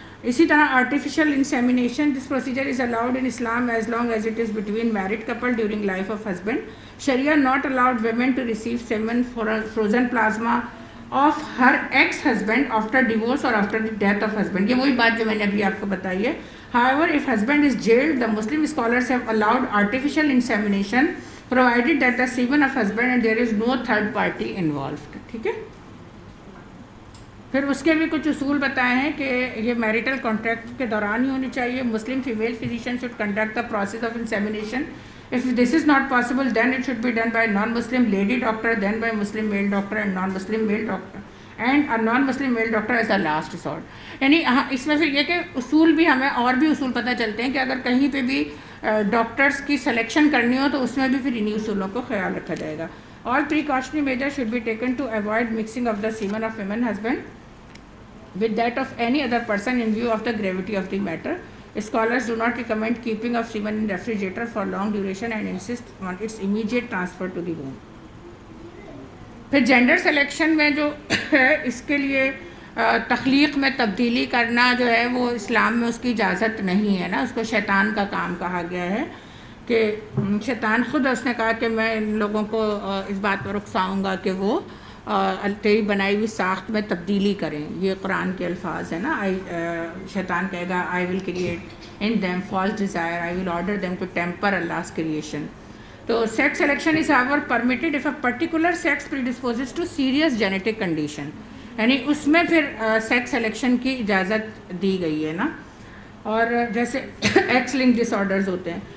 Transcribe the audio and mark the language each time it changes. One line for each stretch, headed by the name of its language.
Urdu: اسی طرح
English: Artificial insemination, this procedure is allowed in Islam as long as it is between married couple during life of husband. Sharia not allowed women to receive semen frozen plasma of her ex husband after divorce or after the death of husband.
Urdu: یہ وہی بات جو میں نے ابھی آپ کو بتائی ہے.
English: However, if husband is jailed, the Muslim scholars have allowed artificial insemination provided that the semen of husband and there is no third party involved.
Urdu: ٹھیک ہے. پھر اس کے بھی کچھ اصول بتائے ہیں کہ یہ میریٹل کانٹریکٹ کے دوران ہی ہونی چاہیے.
English: Muslim female physician should conduct the process of insemination. If this is not possible, then it should be done by non-Muslim lady doctor, then by Muslim male doctor and non-Muslim male doctor, and a non-Muslim male doctor as the last resort.
Urdu: یعنی اس میں پھر یہ کہ اصول بھی ہمیں اور بھی اصول پتہ چلتے ہیں کہ اگر کہیں پہ بھی ڈاکٹرس کی سلیکشن کرنی ہو تو اس میں بھی پھر انہی اصولوں کو خیال رکھا جائے گا.
English: All precautionary measures should be taken to avoid mixing of the semen of women husband with that of any other person in view of the gravity of the matter. Scholars do not recommend keeping of semen in refrigerator for long duration and insist on its immediate transfer to the womb.
Urdu: پھر gender selection میں جو ہے اس کے لیے تخلیق میں تبدیلی کرنا جو ہے وہ اسلام میں اس کی اجازت نہیں ہے نا، اس کو شیطان کا کام کہا گیا ہے کہ شیطان خود اس نے کہا کہ میں ان لوگوں کو اس بات پر اکساؤں گا کہ وہ تیری بنائی ہوئی ساخت میں تبدیلی کریں. یہ قرآن کے الفاظ ہیں نا. شیطان کہے گا
English: I will create in them false desire, I will order them to temper Allah's creation. تو sex selection is however permitted if a particular sex predisposes to serious genetic condition.
Urdu: یعنی اس میں پھر سیکس سلیکشن کی اجازت دی گئی ہے نا. اور جیسے ایکس لنک ڈس آرڈرز ہوتے ہیں.